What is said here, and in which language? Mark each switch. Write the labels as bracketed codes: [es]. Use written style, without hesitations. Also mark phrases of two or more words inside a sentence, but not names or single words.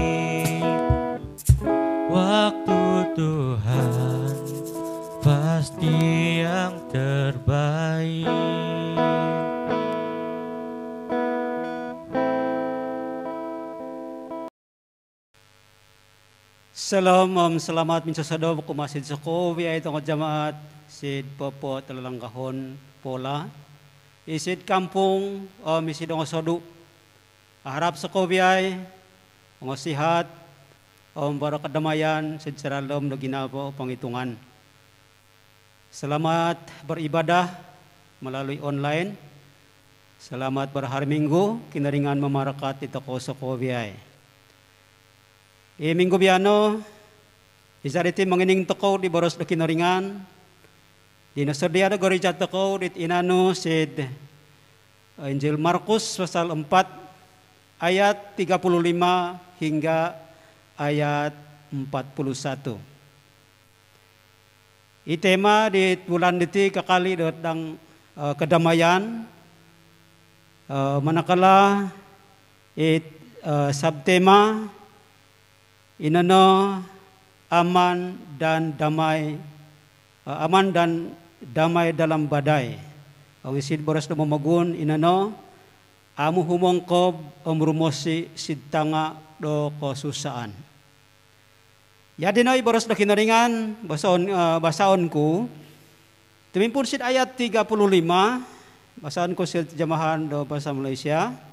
[id] Waktu Tuhan pasti yang terbaik. [dtp] Salam, selamat minsasadom kumasid sako biay tong jamaat sid popo talalanggahon pola isid kampung misid ang sodu harap sako biay ang sihat bara kadamayan sid saralom no ginabo pangitungan. [id] Selamat beribadah melalui online. Selamat berhari Minggu [dtp] kinaringan memarakat ito ko sako biay. Minggu biano, isariti mangining toko di boros do kinaringan, di nasadia do gorija toko dit inano [id] sid Injil Markus pasal 4 ayat 35 hingga ayat 41. Itema [dtp] di bulan diti kakali [id] datang kedamaian, manakala subtema inano aman dan damai dalam badai. [dtp] Ang isid boras na mamagun inano amu humongkob umrumosi sidtanga do kosusaan. Yadinoy boras na kinaringan basaon ko. Tumimpun sid ayat 35 basaon ko sid jamahan do bahasa Malaysia.